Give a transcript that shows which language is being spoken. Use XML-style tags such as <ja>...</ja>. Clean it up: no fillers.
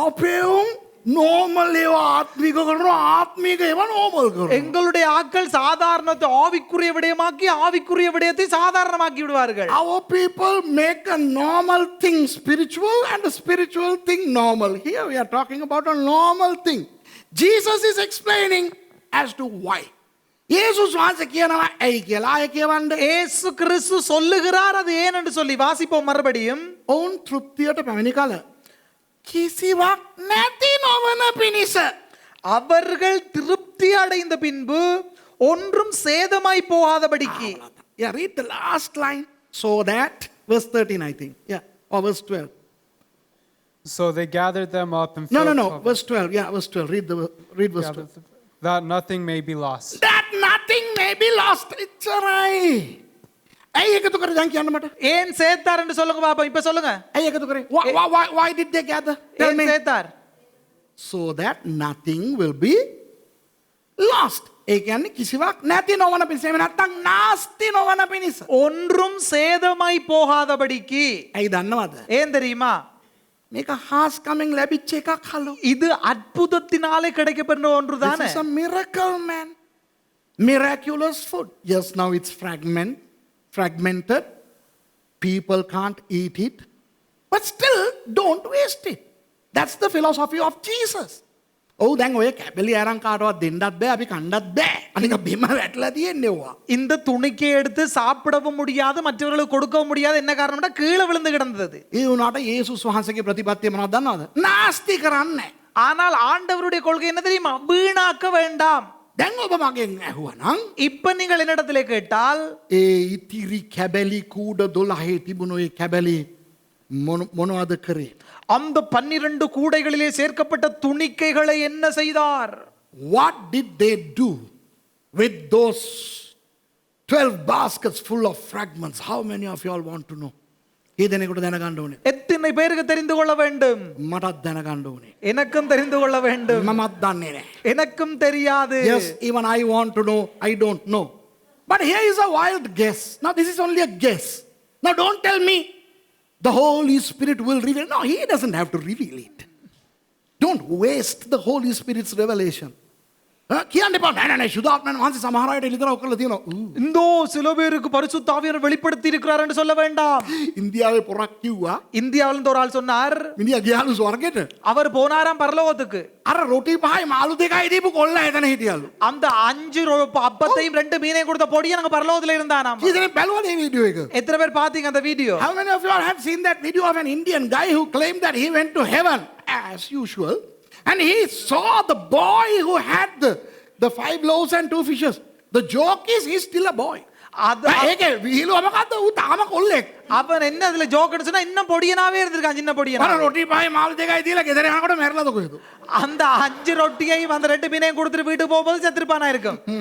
<si>අපේ උන් normal ඒවා ආත්මික කරනවා, ආත්මික ඒවා normal කරනවා.</si> <ta>எங்களுடைய ஆட்கள் சாதாரணத்தை ஆவிக்குரிய விடயமாக்கி ஆவிக்குரிய விடயத்தை சாதாரணமாக்கி விடுவார்கள்.</ta> <en>Our people make a normal thing spiritual and a spiritual thing normal. Here we are talking about a normal thing. Jesus is explaining as to why.</en> <si>இயேசுஸ் வாசி කියනවා ඇයි කියලා. ආයෙ කියවන්න.</si> <ta>இயேசு கிறிஸ்து சொல்லுகிறார் அது ஏன் என்று சொல்லி வாசிப்போம் மறுபடியும்.</ta> <si>ඔවුන් තෘප්තියට පැමිණි කල කිසිවක් නැති නොවන පිණිස.</si> <ta>அவர்கள் திருப்தி அடைந்த பின்பு ஒன்றும் சேதமாய் போகாதபடிக்கு.</ta> <en>Yeah, read the last line. So that, verse 13 I think. Yeah, or verse 12. So they gathered them up and No, filled verse 12. Yeah, verse 12. Read verse 12. that nothing may be lost. That nothing may be lost. It's alright.</en> <si>ඇයි එකතු කරේ දැන් කියන්න මට?</si> <ta>ஏன் சேர்த்தார் என்று சொல்லுங்க பாப்போம். இப்ப சொல்லுங்க.</ta> <si>ඇයි එකතු කරේ?</si> <en>Why did they gather? Tell</en> <ta>ஏன்</ta> <en>me.</en> <ta>சேர்த்தார்?</ta> <en>So that nothing will be lost.</en> <si>ඒ කියන්නේ කිසිවක් නැති නොවන පිණිස. එහෙම නැත්නම් නාස්ති නොවන පිණිස.</si> <ta>ஒன்றும் சேதமாய் போகாதபடிக்கு.</ta> <si>ඇයි දන්නවද?</si> <ta>ஏன் தெரியுமா?</ta> <si>මේක හාස්කමෙන් ලැබිච්ච එකක් හලෝ.</si> <ta>இது அற்புதத்தினாலே கிடைக்கப்பெற்ற</ta> <en>This</en> <ta>ஒன்றுதானே.</ta> <en>is a miracle, man. Miraculous food. Yes, now it's fragmented. People can't eat it. But still, don't waste it. That's the philosophy of Jesus.</en> <si>Oh, දැන් ඔය කැබලි අරන් කාටවත් දෙන්නත් බෑ, අපි කන්නත් බෑ. අනික බිම වැටලා තියෙන්නේ ඔවා.</si> <ta>இந்த துணிக்கை எடுத்து சாப்பிடவும் முடியாது மற்றவர்களுக்கு கொடுக்கவும் முடியாது. என்ன காரணம்னா கீழே விழுந்து கிடந்தது.</ta> <si>ඒ වුණාට යේසුස් වහන්සේගේ ප්‍රතිපත්තිය මොනවද දන්නවද? නාස්ති කරන්නේ.</si> <ta>ஆனால் ஆண்டவருடைய கொள்கை என்ன தெரியுமா? வீணாக்க வேண்டாம்.</ta> <si>දැන් ඔබ මගෙන් ඇහුවනම්</si> <ta>இப்ப நீங்கள் என்னிடத்திலே கேட்டால்</ta> <si>ඒ ඉතිරි කැබලි කූඩ 12 තිබුණු ඒ කැබලි මොනවද කරේ?</si> <ta>அந்த 12 கூடைகளிலே சேர்க்கப்பட்ட துணிக்கைகளை என்ன செய்தார்?</ta> <en>What did they do with those 12 baskets full of fragments? How many of you all want to know?</en> <si>ඊදෙනෙකුට දැනගන්න ඕනේ.</si> <ta>எத்தனை பேருக்கு தெரிந்து கொள்ள வேண்டும்?</ta> <si>මටත් දැනගන්න ඕනේ.</si> <ta>எனக்கும் தெரிந்து கொள்ள வேண்டும்.</ta> <si>මමත් දන්නේ නැහැ.</si> <ta>எனக்கும் தெரியாது.</ta> <en>Yes, even I want to know. I don't know. But here is a wild guess. Now this is only a guess. Now don't tell me the Holy Spirit will reveal. No, He doesn't have to reveal it. Don't waste the Holy Spirit's revelation.</en> <si>කියන්න එපා. නෑ සුදාත්මයන් වහන්සේ සමහර අයට ඉලිතරව කරලා තියෙනවා.</si> <ta>இந்தோ சில பேருக்கு பரிசுத்த ஆவியானவர் வெளிப்படுத்தி இருக்கிறார் என்று சொல்ல வேண்டாம்.</ta> <si>ඉන්දියාවේ පොරක් කිව්වා.</si> <ta>இந்தியாவில இருந்து ஒரு ஆள் சொன்னார்.</ta> <si>මිනිහා ගියාලු ස්වර්ගෙට.</si> <ta>அவர் போனாராம் பரலோகத்துக்கு.</ta> <si>අර රොටි පහයි මාළු දෙකයි දීපු කොල්ලා එතන හිටියලු.</si> <ta>அந்த 5 அப்பத்தையும் 2 மீனையும் கொடுத்த பொடியன் அங்க பரலோகத்துல இருந்தானாம்.</ta> <si>කීදෙනෙක් බැලුවද මේ වීඩියෝ එක?</si> <ta>எத்தனை பேர் பாத்தீங்க அந்த video?</ta> <en>How many of you all have seen that video of an Indian guy who claimed that he went to heaven as usual and he saw the boy who had the 5 loaves and 2 fishes. The joke is he's still a boy.</en> <si>ඒකේ විහිළුව මොකද්ද? ඌ තාම කොල්ලෙක්.</si> <ta>அவன் என்ன அதுல joke அடிச்சனா இன்னும் பொடியனாவே இருந்திருக்கான் சின்ன பொடியனா.</ta> <si>අර රොටි පහයි මාළු දෙකයි දීලා ගෙදර යනකොට මැරලාද කොහෙද?</si> <ta>அந்த 5 ரொட்டியையும் அந்த 2 மீனையும் கொடுத்துட்டு வீட்டுக்கு போகும்போது செத்துருப்பானா இருக்கும்.</ta>